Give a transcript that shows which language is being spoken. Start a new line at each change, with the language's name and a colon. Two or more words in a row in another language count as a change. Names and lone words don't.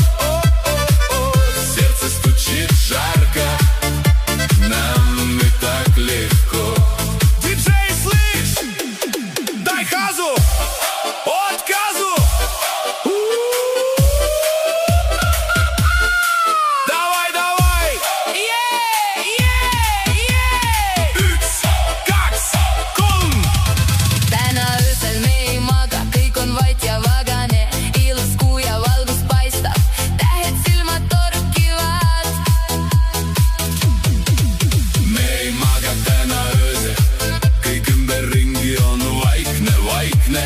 Russian: Сердце стучит жарко, нам и так легко. Диджей, слышь, дай газу, отказу. Давай, давай.
Estonian: Üks, kaks, kolm. Täna öösel me ei maga, kõik on vait ja vagane. Ilus kuu ja valgus paistab, tähed silmad torkivad. Me ei maga täna öösel, kõik ümberringi on vaikne, vaikne.